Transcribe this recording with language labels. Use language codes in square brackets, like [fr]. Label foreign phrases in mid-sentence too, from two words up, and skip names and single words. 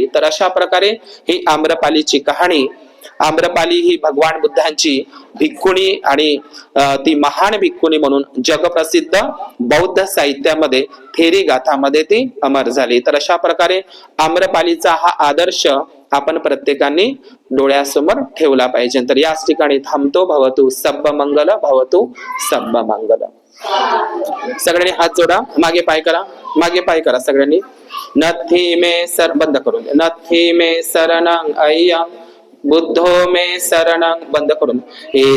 [mr] तर अशा प्रकारे ही आम्रपालीची कहाणी. आम्रपाली ही भगवान बुद्धांची भिक्खुनी आणि ती महान भिक्खुनी म्हणून जगप्रसिद्ध बौद्ध साहित्यामध्ये थेरी गाथामध्ये ती अमर झाली. तर अशा प्रकारे आम्रपालीचा हा आदर्श आपण प्रत्येकाने डोळ्यासमोर ठेवला पाहिजे. तर याच ठिकाणी थांबतो. [pi] भवतु सब्ब मंगल, भवतु सब्ब मंगल. [mr] सगळ्यांनी हात जोडा, मागे पाय करा सगळ्यांनी. [pi] नथी मे सर [mr] बंद करून दे. [pi] नथी मे शरणं अय्यम बुद्धो मे शरणं [mr] बंद करून.